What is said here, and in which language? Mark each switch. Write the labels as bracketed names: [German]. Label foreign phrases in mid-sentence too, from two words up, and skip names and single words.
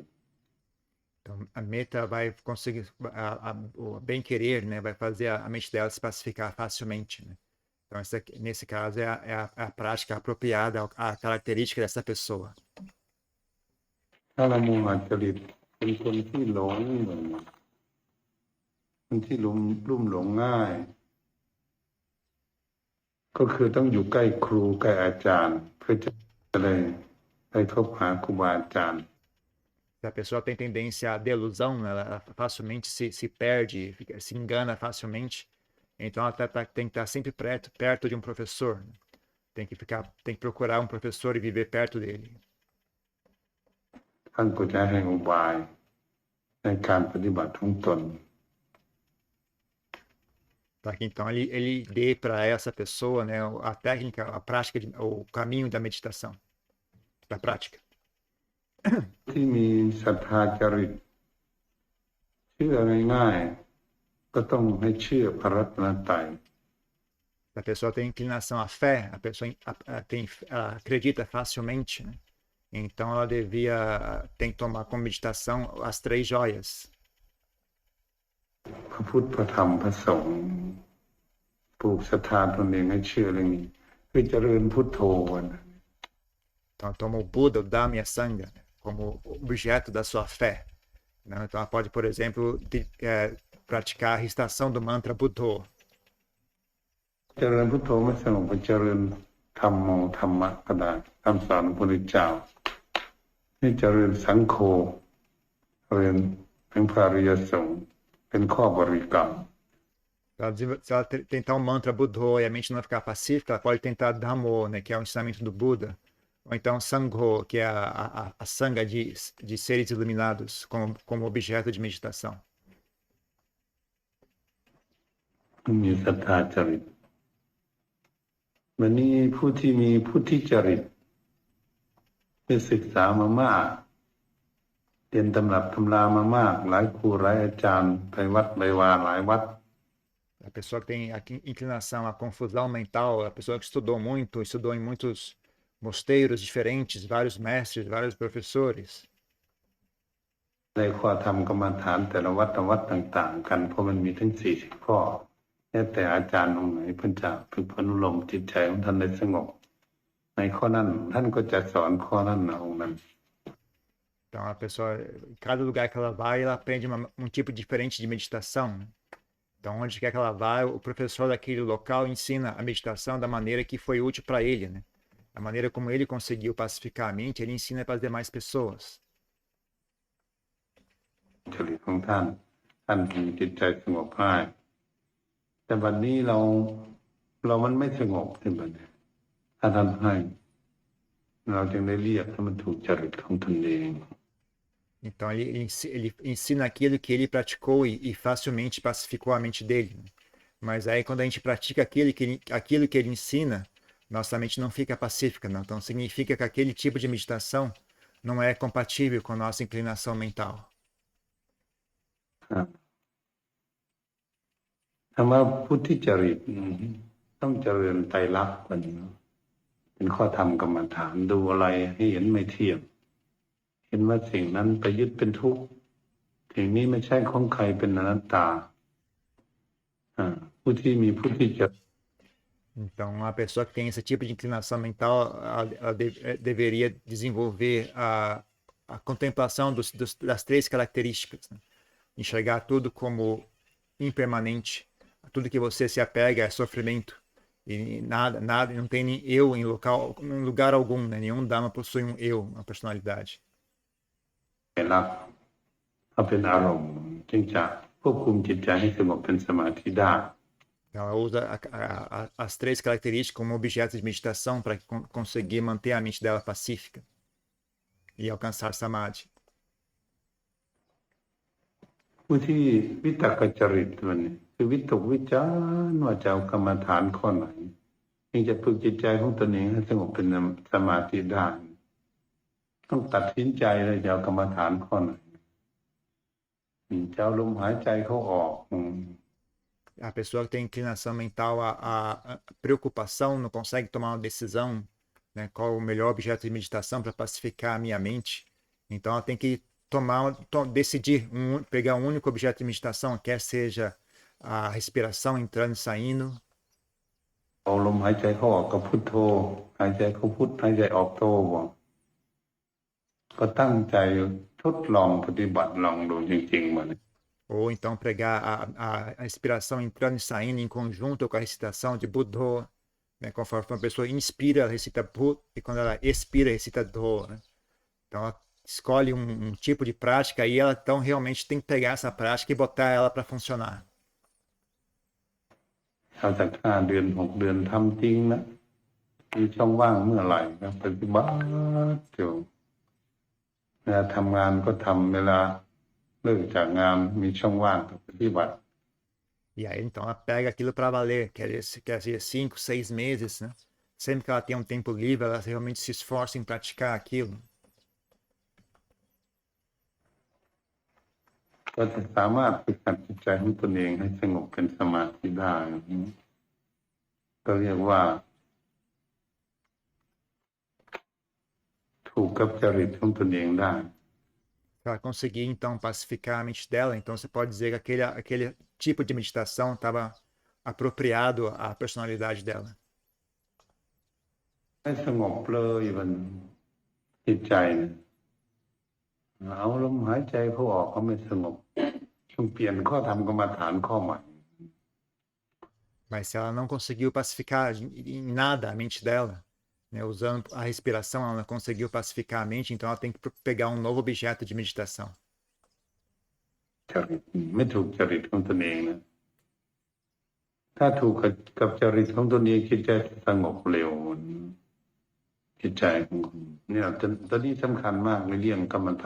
[Portuguese] Então a metta vai conseguir, o bem-querer, né? Vai fazer a mente dela se pacificar facilmente, né? Então nesse caso é a prática apropriada à característica dessa pessoa. [Thai] ถ้าเราโมหะจริตเป็นคนที่หลงคนที่ลุ่มหลงง่ายก็คือต้องอยู่ใกล้ครูใกล้อาจารย์เพื่อจะได้ไปพบหาครูบาอาจารย์ [Portuguese] Se a pessoa tem tendência à delusão, ela facilmente se perde, se engana facilmente, então ela tem que estar sempre perto de um professor. Tem que procurar um professor e viver perto dele. [Thai] ท่านก็จะให้อุบายในการปฏิบัติของตน [Portuguese] Para que então ele dê para essa pessoa, né, a técnica, a prática, o caminho da meditação, da prática. [Thai] ที่มีศรัทธาจริตเชื่อง่ายๆก็ต้องให้เชื่อพระรัตนตรัย [Portuguese] Se a pessoa tem inclinação à fé, a pessoa ela acredita facilmente, né? Então ela tem que tomar como meditação as 3 joias. [Thai] พระพุทธพระธรรมพระสงฆ์ปลูกศรัทธาตนเองให้เชื่อเรื่องนี้คือเจริญพุทโธนะ [Portuguese] Então ela toma o Buda, o Dhamma e a Sangha como objeto da sua fé, né? Então ela pode, por exemplo, praticar a recitação do mantra Buddho. [Thai] เจริญพุทโธไม่สงบก็เจริญธรรมโมธรรมะก็ได้คำสอนของพระพุทธเจ้าให้เจริญสังโฆเรียนเป็นพระอริยสงฆ์เป็นข้อบริกรรม [Portuguese] Se ela tentar o mantra Buddho e a mente não ficar pacífica, ela pode tentar Dhammo, né, que é o ensinamento do Buda, ou então Sangho, que é a sanga de seres iluminados como objeto de meditação. [Thai] มีศรัทธาจริตวันนี้ผู้ที่มีพุทธิจริตได้ศึกษามามากเรียนตำรับตำรามามากหลายครูหลายอาจารย์ไปวัดไปวาหลายวัด [Portuguese] A pessoa que tem a inclinação à confusão mental, a pessoa que estudou em muitos mosteiros diferentes, vários mestres, vários professores. [Thai] ได้ข้อธรรมกรรมฐานแต่ละวัดต่างๆกันเพราะมันมีทั้ง40ข้อแล้วแต่อาจารย์องค์ไหนเพิ่นจะฝึกฝนอบรมจิตใจของท่านได้สงบในข้อนั้นท่านก็จะสอนข้อนั้นนะองค์นั้น [Portuguese] Então, a pessoa, cada lugar que ela vai, ela aprende um tipo diferente de meditação, né? Então, onde quer que ela vá, o professor daquele local ensina a meditação da maneira que foi útil para ele, né? A maneira como ele conseguiu pacificar a mente, ele ensina para as demais pessoas. [Thai] จริตของท่านมีจิตใจสงบง่ายแต่บัดนี้เรามันไม่สงบที่บัดนี้ถ้าท่านให้เราจึงได้เรียกให้มันถูกจริตของตนเอง [Portuguese] Então, ele ensina aquilo que ele praticou e facilmente pacificou a mente dele, né? Mas aí, quando a gente pratica aquilo que ele ensina, nossa mente não fica pacífica, não. Então, significa que aquele tipo de meditação não é compatível com a nossa inclinação mental. [Thai] คำว่าพุทธิจริตต้องเจริญไตรลักษณ์ก่อนเนาะเป็นข้อธรรมกรรมฐานดูอะไรให้เห็นไม่เที่ยงเห็นว่าสิ่งนั้นไปยึดเป็นทุกข์สิ่งนี้ไม่ใช่ของใครเป็นอนัตตาผู้ที่มีพุทธิจริต [Portuguese] Então, uma pessoa que tem esse tipo de inclinação mental, ela deveria desenvolver a contemplação das três características, né? Enxergar tudo como impermanente, tudo que você se apega é sofrimento, e nada, não tem nem eu em lugar algum, né? Nenhum Dhamma possui um eu, uma personalidade. [Thai] รักเอาเป็นอารมณ์จึงจะควบคุมจิตใจให้สงบเป็นสมาธิได้ [Portuguese] Ela usa as três características como objetos de meditação para conseguir manter a mente dela pacífica e alcançar samadhi. [Thai] ผู้ที่วิตกจริตตัวนี้คือวิตกวิจารณ์ว่าจะเอากรรมฐานข้อไหนจึงจะฝึกจิตใจของตนเองให้สงบเป็นสมาธิได้ต้องตัดสินใจเลยจะเอากรรมฐานข้อไหนจะเอาลมหายใจเข้าออก [Portuguese] A pessoa que tem inclinação mental a preocupação, não consegue tomar uma decisão, né, qual o melhor objeto de meditação para pacificar a minha mente. Então ela tem que decidir, pegar um único objeto de meditação, quer seja a respiração entrando e saindo. [Thai] เอาลมหายใจเข้าออกกับพุทโธหายใจเข้าพุทหายใจออกโธก็ตั้งใจทดลองปฏิบัติลองดูจริงๆมัน [Portuguese] Ou então pregar a respiração entrando e saindo em conjunto com a recitação de Buddho, né? Conforme uma pessoa inspira, ela recita Buddho, e quando ela expira, recita Dho, né? Então ela escolhe um tipo de prática e ela então realmente tem que pegar essa prática e botar ela para funcionar. [Thai] เอาจาก5 เดือน 6 เดือนทำจริงนะมีช่องว่างเมื่อไหร่ก็ปฏิบัติอยู่เวลาทำงานก็ทำเวลาเลิกจากงานมีช่องว่างก็ปฏิบัติ [Portuguese] E aí então ela pega aquilo para valer, quer dizer 5, 6 meses, né? Sempre que ela tem um tempo livre, ela realmente se esforça em praticar aquilo. [Thai] ก็จะสามารถฝึกหัดจิตใจของตนเองให้สงบเป็นสมาธิได้ก็เรียกว่าถูกกับจริตของตนเองได้ [Portuguese] Se ela conseguir então pacificar a mente dela, então você pode dizer que aquele tipo de meditação estava apropriado à personalidade dela. [Thai] ให้สงบเลยมันจิตใจเนี่ยเอาลมหายใจเข้าออกก็ไม่สงบต้องเปลี่ยนข้อธรรมกรรมฐานข้อใหม่ [Portuguese] Mas se ela não conseguiu pacificar em nada a mente dela, né, usando a respiração, ela não conseguiu pacificar a mente, então ela tem que pegar um novo objeto de meditação. [Thai] จริตไม่ถูกจริตของตนเองนะถ้าถูกกับจริตของตนเองจิตใจสงบเร็วจิตใจของคุณเนี่ยตอนนี้สำคัญมากในเรื่องกรรมฐาน